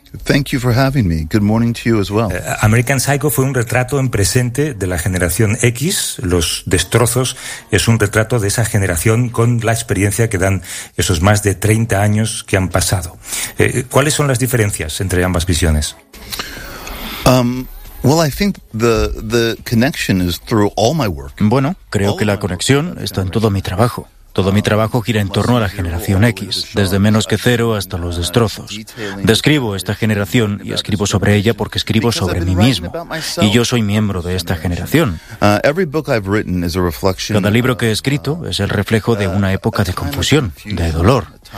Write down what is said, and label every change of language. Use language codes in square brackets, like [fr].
[en] Thank you for having me. Good morning to you as well. [es] American Psycho fue un retrato en presente de la generación X. Los Destrozos es un retrato de esa generación con la experiencia que dan esos más de 30 años que han pasado. ¿Cuáles son las diferencias entre ambas visiones? [en] Well, I think the connection is through all my work. [es] Bueno, creo que la conexión está en todo mi trabajo. Todo mi trabajo gira en torno a la generación X, desde menos que cero hasta los destrozos. Describo esta generación y escribo sobre ella porque escribo sobre mí mismo. Y yo soy miembro de esta generación. Cada libro que he escrito es el reflejo de una época de confusión, de dolor.